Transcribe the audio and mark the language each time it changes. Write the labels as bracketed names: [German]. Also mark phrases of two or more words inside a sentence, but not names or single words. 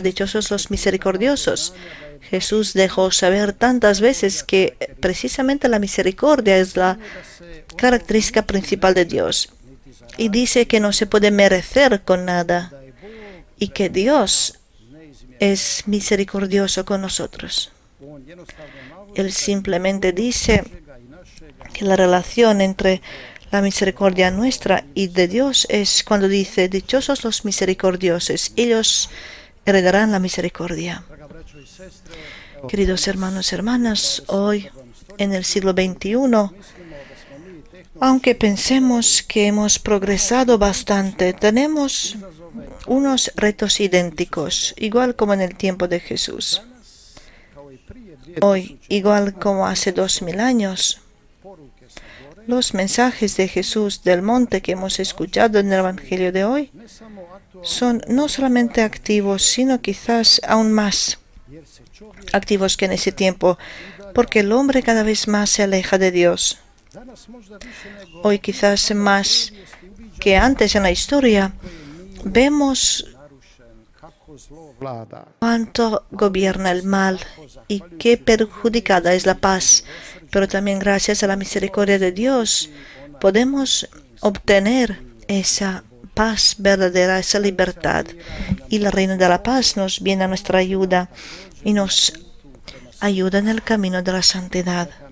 [Spanish] Dichosos los misericordiosos. Jesús dejó saber tantas veces que precisamente la misericordia es la característica principal de Dios. Y dice que no se puede merecer con nada y que Dios es misericordioso con nosotros. [Croatian] On jednostavno navodi [Spanish] Él simplemente dice [Croatian] svega i našega [Spanish] que la relación entre la misericordia nuestra y de Dios es cuando dice, dichosos los misericordiosos, ellos heredarán la misericordia. [Croatian] Draga braćo i sestre, [Spanish] Queridos hermanos y hermanas, hoy en el siglo XXI, [Croatian] mislimo da smo mi [Spanish] aunque pensemos que hemos progresado bastante, tenemos unos retos idénticos, igual como en el tiempo de Jesús. [Croatian] kao i prije [Spanish] Hoy, igual como hace 2000 años, [Croatian] poruke sa gore, [Spanish] los mensajes de Jesús del monte que hemos escuchado en el Evangelio de hoy [Croatian] ne samo aktualno, [Spanish] son no solamente activos, sino quizás aún más [Croatian] jer se čovjek [Spanish] activos que en ese tiempo, porque el hombre cada vez más se aleja de Dios. [Croatian] danas možda više nego [Spanish] Hoy quizás más que antes en la historia, vemos [Croatian] narušen kako zlo vlada. [Spanish] cuánto gobierna el mal y qué perjudicada es la paz. Pero también gracias a la misericordia de Dios podemos obtener esa paz verdadera, esa libertad. Y el reino de la paz nos viene a nuestra ayuda y nos ayuda en el camino de la santidad.